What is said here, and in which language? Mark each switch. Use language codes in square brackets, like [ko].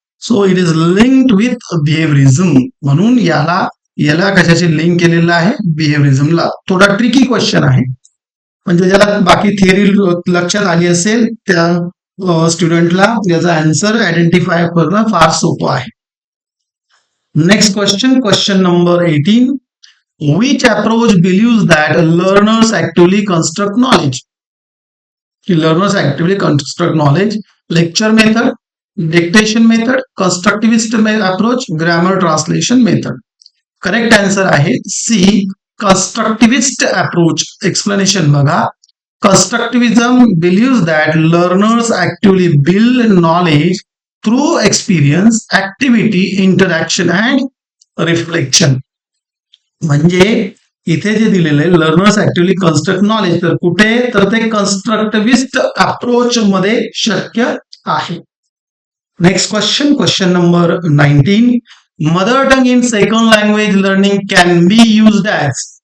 [en] So it is linked with behaviorism. [mr] म्हणून याला याला कशाची लिंक केलेलं आहे? बिहेवियरिझमला. थोडा ट्रिकी क्वेश्चन आहे. म्हणजे ज्याला बाकी थिअरी लक्षात आली असेल त्या स्टुडंटला याचा आन्सर आयडेंटिफाय करणं फार सोपं आहे. Next question number 18. [en] Which approach believes that learners actively construct knowledge? Learners actively construct knowledge. Lecture method, dictation method, constructivist approach, grammar translation method. Correct answer आहे C. Constructivist approach. [mr] Explanation बघा. [en] Constructivism believes that learners actively build knowledge through experience, activity, interaction and reflection. [mr] म्हणजे इथे जे दिलेलं आहे [en] learners actively construct knowledge, [mr] तर कुठे तर ते कन्स्ट्रक्टिव्हिस्ट अप्रोच मध्ये शक्य आहे. [en] Next question number 19. Mother tongue in second language learning can be used as.